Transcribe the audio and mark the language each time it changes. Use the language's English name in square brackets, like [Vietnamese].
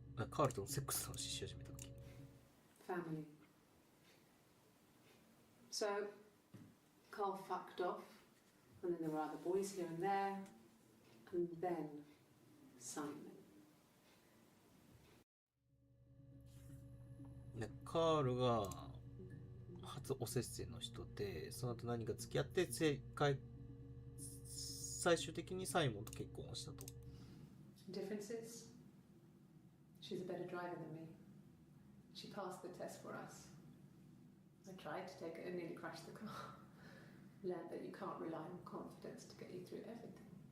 [Japanese] カールとのセックスの話し始めた時。 [English] Family. So, Carl fucked off, and then there were other boys here and there, and then Simon. [Japanese] ね、カールが初おせっせの人で、その後何か付き合って最終的にサイモンと結婚をしたと。 [English] Differences? She's a better driver than me. She passed the test for us. I tried to take it and nearly crashed the car. Learned that you can't rely on confidence to get you through everything.